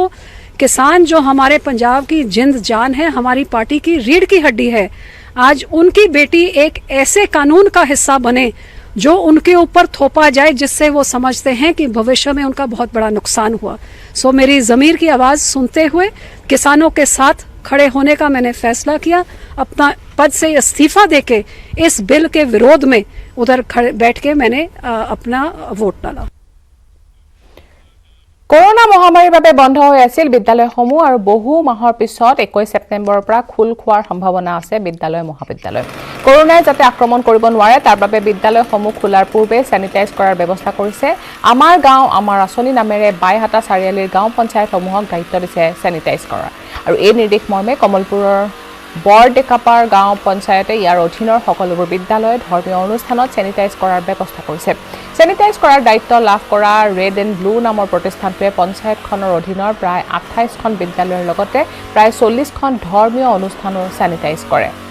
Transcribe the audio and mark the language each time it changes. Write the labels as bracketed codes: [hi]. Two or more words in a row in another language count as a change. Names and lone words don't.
[hi] किसान जो हमारे पंजाब की जिंद जान है हमारी पार्टी की रीढ़ की हड्डी है आज उनकी बेटी एक ऐसे कानून का हिस्सा बने जो उनके ऊपर थोपा जाए जिससे वो समझते हैं कि भविष्य में उनका बहुत बड़ा नुकसान हुआ सो मेरी ज़मीर की आवाज़ सुनते हुए किसानों के साथ खड़े होने का मैंने फैसला किया अपना पद से इस्तीफा देके इस बिल के विरोध में उधर खड़े बैठ के मैंने अपना वोट डाला [as] কৰোনা মহামাৰীৰ বাবে বন্ধ হৈ আছিল বিদ্যালয়সমূহ আৰু বহু মাহৰ পিছত 21 ছেপ্টেম্বৰৰ পৰা খুল খোৱাৰ সম্ভাৱনা আছে বিদ্যালয় মহাবিদ্যালয় কৰোনাই যাতে আক্ৰমণ কৰিব নোৱাৰে তাৰ বাবে বিদ্যালয়সমূহ খোলাৰ পূৰ্বে স্যানিটাইজ কৰাৰ ব্যৱস্থা কৰিছে আমাৰ গাঁও আমাৰ আঁচনি নামেৰে বাইহাটা চাৰিআলিৰ গাঁও পঞ্চায়তসমূহক দায়িত্ব দিছে স্যানিটাইজ কৰাৰ আৰু এই নিৰ্দেশ মৰ্মে কমলপুৰৰ বৰডেকাপাৰ গাঁও পঞ্চায়তে ইয়াৰ অধীনৰ সকলোবোৰ বিদ্যালয় ধৰ্মীয় অনুষ্ঠানত স্যানিটাইজ কৰাৰ ব্যৱস্থা কৰিছে স্যানিটাইজ কৰাৰ দায়িত্ব লাভ কৰা ৰেড এণ্ড ব্লু নামৰ প্ৰতিষ্ঠানটোৱে পঞ্চায়তখনৰ অধীনৰ প্ৰায় 28খন বিদ্যালয়ৰ লগতে প্ৰায় 40খন ধৰ্মীয় অনুষ্ঠানো স্যানিটাইজ কৰে